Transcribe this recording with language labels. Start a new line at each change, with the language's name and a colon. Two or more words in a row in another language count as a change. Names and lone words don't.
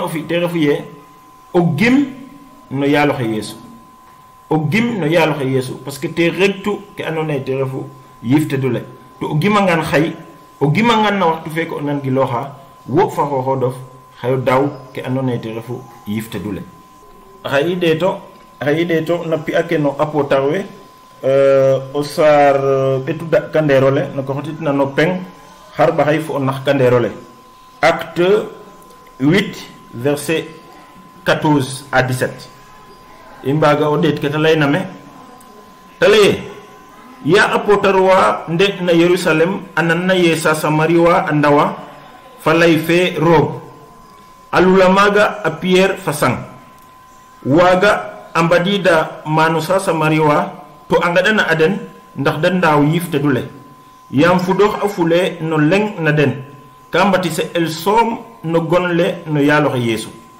Serer: o fi te refu ye o gim no yaaloxe Yeesu o gim no yaaloxe Yeesu
French: parce que
Serer: te regtu ke andoona yee te refu yifte dule to o gimangan xay o gimangan na waxtu feke o nan gilooxa wo fa xooxodof xayo daw ke andoona yee te refu yifte dule xay i ɗeeto na pi'a ke no apotar we o saar ɓetu daɗkandeerole no ko xotitna no peng xar ɓaxay fo o naxkandeerole
French: acte 8 verset 14 à 17
Serer: i mbaga o ɗeet ke ta layna me ta laye ya apotar wa nde na Yerusalem a nanna ye Samari wa a ndawa fa lay fe roog a lula maaga a Pierre fa sang waaga a mbadida mano Samari wa to a ngaɗana a den ndax da ndaaw yifte dule yaam fudoox a fule no leng na den ka mbatise el soom no gonle no yaaloxe Yeesu